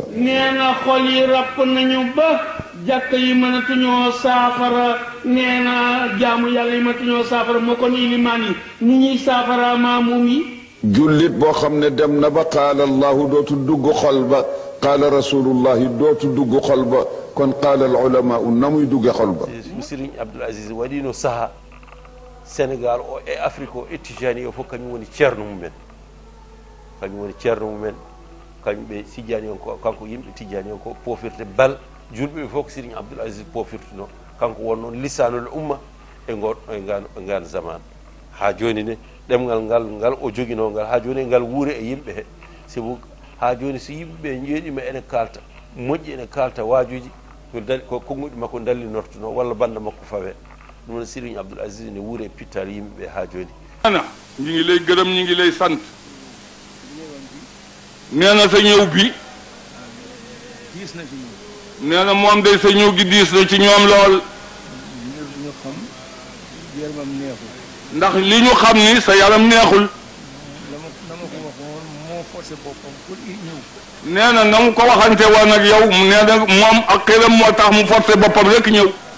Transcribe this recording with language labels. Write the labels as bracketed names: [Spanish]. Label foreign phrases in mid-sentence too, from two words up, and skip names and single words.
[Wolof] nee na xol yi ràpp nañu ba jàkk yi mënatuñoo saafara nee na jaamu yàlla yi mënatuñoo saafara moo kon ilimaan yi ni ñuy saafara maamum yi. jullit boo xam ne dem na ba [Arabic] قال الله [Wolof] dootu dugg xol ba [Arabic] قال رسول الله [Wolof] dootu dugg xol ba kon [Arabic] قال العلماء [Wolof] na muy dugge xol ba. [Fula] Serigne Abdoul Aziz waɗino saaha Sénégal o e Afrique o e Tijani o fof kañum woni ceerno mumen kañum woni ceerno mumen kañumɓe Tijani on ko kanko yimɓe Tijani on ko pofirte bal julɓe ɓe fof ko Serigne Abdoul Aziz pofirtuno kanko won noon [Arabic] لسان الأمة [Fula] e ngal zaman ha joni ne ɗemgal ngal o joguino ngal ha joni ngal wuure e yimɓe he sabu ha joni so yimɓeɓe jeeɗima ene kalta moƴƴi ene kalta waajuji ko konguɗi makko dallinortuno walla banda makko fawe ɗum noon Serigne Abdoul Aziz ne wuure e pittal yimɓeɓe ha joni [Wolof] ana ñu ngi lay gërëm ñu ngi lay sant nee na sa ñëw bi nee na moom day sa ñëw gi diis na ci ñoom lool ndax li ñu xam ni sa yaram neexul nee na na mu ko waxante woon ak yow nee na moom ak xelam moo tax mu forcé boppam rek ñëw